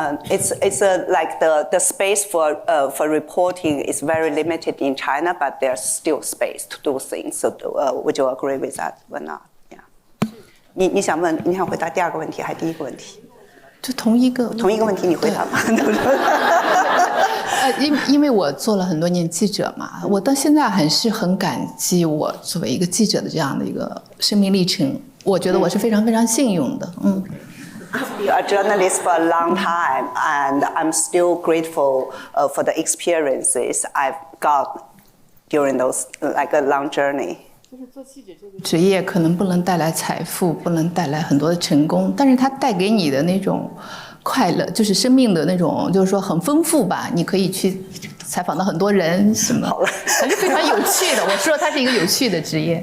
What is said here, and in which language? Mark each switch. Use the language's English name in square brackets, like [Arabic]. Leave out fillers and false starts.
[English] It's like the space for reporting is very limited in China, but there's still space to do things. So would you agree with that or not? Yeah. [Chinese] 你想回答第二个问题还是第一个问题？就同一个问题你回答吗？因为我做了很多年记者嘛，我到现在还是很感激我作为一个记者的这样的一个生命历程。我觉得我是非常非常幸运的。 [English] You're a journalist for a long time, and I'm still grateful for the experiences I've got during those like a long journey. [Chinese] 就是做记者这个职业可能不能带来财富，不能带来很多的成功，但是它带给你的那种快乐，就是生命的那种，就是说很丰富吧。你可以去采访到很多人，什么，还是非常有趣的。我说它是一个有趣的职业。